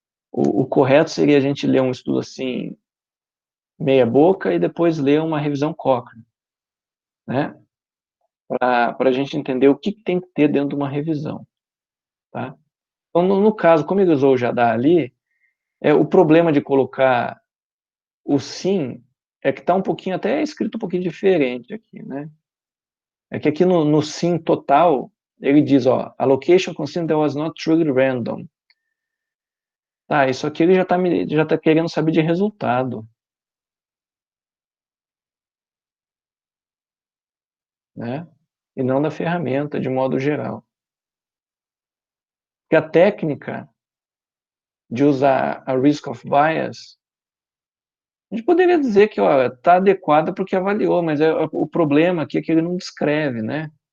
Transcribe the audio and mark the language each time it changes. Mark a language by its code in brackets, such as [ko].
[pt] O correto seria a gente ler um estudo assim, meia boca, e depois ler uma revisão Cochrane, né? Para a gente entender o que tem que ter dentro de uma revisão, tá? Então, no caso, como ele usou o Jadá ali, o problema de colocar o sim é que está um pouquinho, até escrito um pouquinho diferente aqui, né? É que aqui no sim total, ele diz, ó, [en] allocation considered was not truly random. [pt] Tá, isso aqui ele já tá querendo saber de resultado, né? E não da ferramenta, de modo geral. Porque a técnica de usar a risk of bias, a gente poderia dizer que está adequada porque avaliou, mas o problema aqui é que ele não descreve, né?